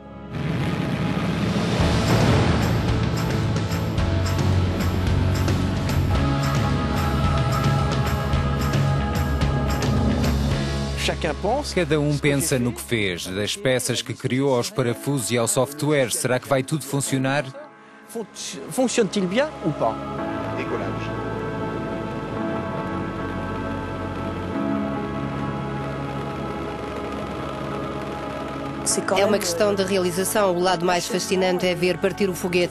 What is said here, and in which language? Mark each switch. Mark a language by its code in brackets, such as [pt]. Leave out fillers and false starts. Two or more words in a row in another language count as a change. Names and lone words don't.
[pt] Cada um pensa no que fez, das peças que criou aos parafusos e ao software. Será que vai tudo funcionar? [fr] Fonctionne-t-il bien ou pas? Décollage. [pt] É uma questão de realização. O lado mais fascinante é ver partir o foguete.